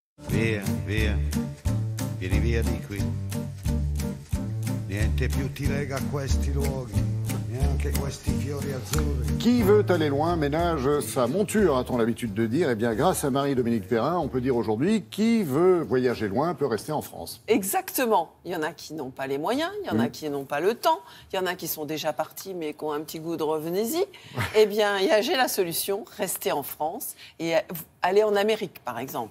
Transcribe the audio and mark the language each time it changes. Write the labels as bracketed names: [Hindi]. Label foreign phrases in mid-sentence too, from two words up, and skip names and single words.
[Italian] Via, via, vieni via di qui. Niente più ti lega a questi luoghi, neanche questi fiori azzurri. [French] Qui veut aller loin ménage sa monture, a-t-on l'habitude de dire. Eh bien, grâce à Marie-Dominique Perrin, on peut dire aujourd'hui, qui veut voyager loin peut rester en France. Exactement. Il y en a qui n'ont pas les moyens, il y en a qui n'ont pas le temps, il y en a qui sont déjà partis mais qui ont un petit goût de revenez-y. Eh bien, j'ai la solution, rester en France et aller en Amérique, par exemple.